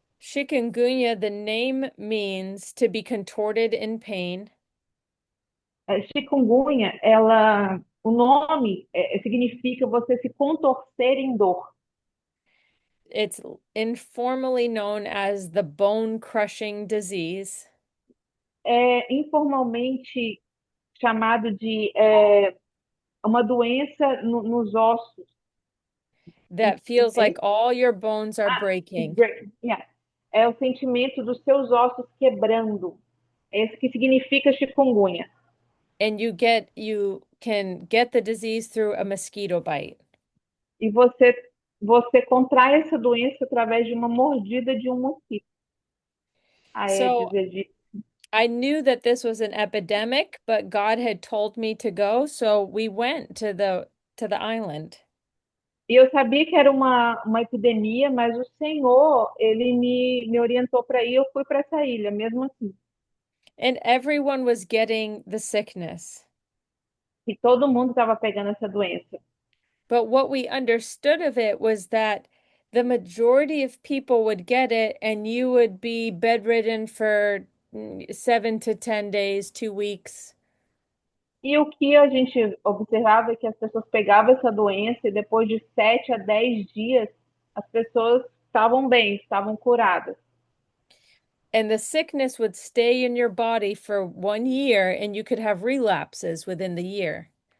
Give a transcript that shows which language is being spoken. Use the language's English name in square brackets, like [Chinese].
[English] Chikungunya, the name means to be contorted in pain. [Portuguese] Chikungunya, o nome significa você se contorcer em dor. [English] It's informally known as the bone crushing disease [Portuguese] É informalmente chamado de uma doença nos ossos. [English] that feels [Portuguese] É, [English] like all your bones are breaking. yeah. [Portuguese] É o sentimento dos seus ossos quebrando. Esse que significa chikungunya. [English] And you can get the disease through a mosquito bite. [Portuguese] E você contrai essa doença através de uma mordida de um mosquito. [English] Aedes So aegypti. I knew that this was an epidemic, but God had told me to go, so we went to the island. [Portuguese] E eu sabia que era uma epidemia, mas o Senhor, ele me orientou para ir, eu fui para essa ilha, mesmo assim. [English] And everyone was getting the sickness. [Portuguese] E todo mundo estava pegando essa doença. [English] But what we understood of it was that the majority of people would get it, and you would be bedridden for 7 to 10 days, 2 weeks. [Portuguese] E o que a gente observava é que as pessoas pegavam essa doença e depois de 7 a 10 dias, as pessoas estavam bem, estavam curadas. [English] And the sickness would stay in your body for 1 year, and you could have relapses within the year.